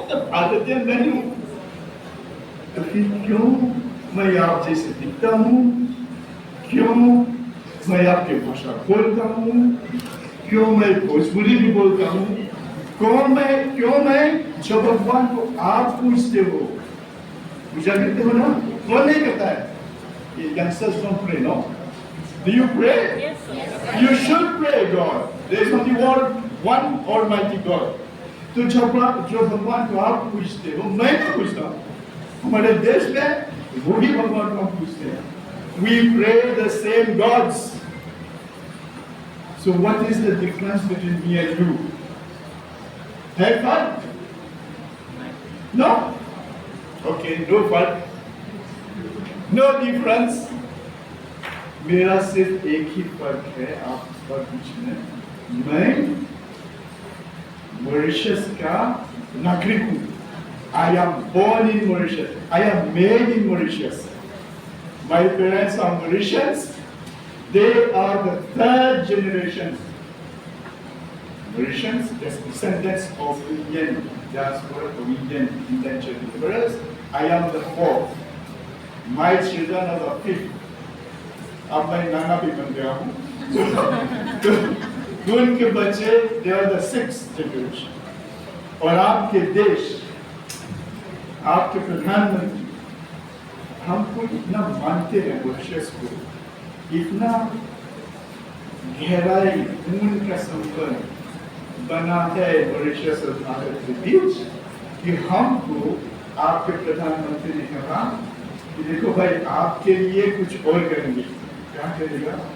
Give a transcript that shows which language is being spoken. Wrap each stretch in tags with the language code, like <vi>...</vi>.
<hi>भारतीय नहीं हूँ तो फिर क्यों मैं आप जैसे दिखता हूँ? क्यों मैं आपकी भाषा बोलता हूँ? क्यों मैं भोजपुरी भी बोलता हूँ? क्यों मैं जब भगवान को आप पूछते हो, पूजा करते हो ना? कौन नहीं करता है?</hi> <en>ये youngsters don't pray, no? Do you pray? Yes, yes. You should pray God. There is only one Almighty God.</en> <hi>तो जब भगवान को आप पूछते हो, मैं पूछता हूँ, हमारे देश में वही भगवान को हम पूछते हैं।</hi> <en>We pray the same gods. So what is the difference between me and you?</en> <hi>है फर्क?</hi> <en>No? Okay, no फर्क, no difference.</en> <hi>मेरा सिर्फ एक ही फर्क है आप पर कुछ में, मैं मॉरिशस का नागरिक हूँ।</hi> <en>I am born in Mauritius. I am made in Mauritius. My parents are Mauritians. They are the third generation Mauritians, descendants of Indian diaspora, of Indian indentured laborers. I am the fourth. My children are the fifth.</en> <hi>अब मैं नाना भी बन गया हूँ। उनके बच्चे</hi> <en>they are the sixth generation.</en> <hi>और आपके देश, आपके प्रधानमंत्री हमको इतना मानते हैं, मॉरिशस को इतना गहराई खून का संबंध बना है मॉरिशस और भारत के बीच कि हमको आपके प्रधानमंत्री ने कहा कि देखो भाई आपके लिए कुछ और करेंगे। क्या करेगा?</hi>